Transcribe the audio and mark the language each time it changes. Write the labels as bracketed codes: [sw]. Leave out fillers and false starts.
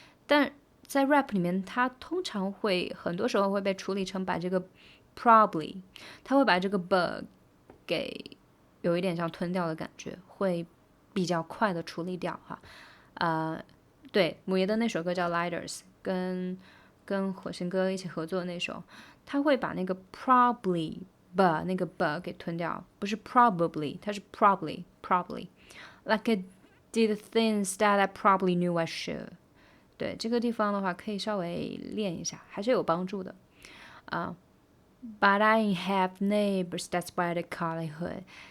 [zh] 但在 rap 里面它通常会很多时候会被处理成把这个 probably 它会把这个 b 给有一点像吞掉的感觉，会比较快的处理掉哈。对，姆爷的那首歌叫 Lighters， 跟火星哥一起合作的那首，他会把那个 probably那个 b 给吞掉，不是 probably， 它是 probably。 [en] Like I did things that I probably knew I should。 [zh] 对，这个地方的话可以稍微练一下，还是有帮助的。 [en] But I have neighbors, that's why they call it hood。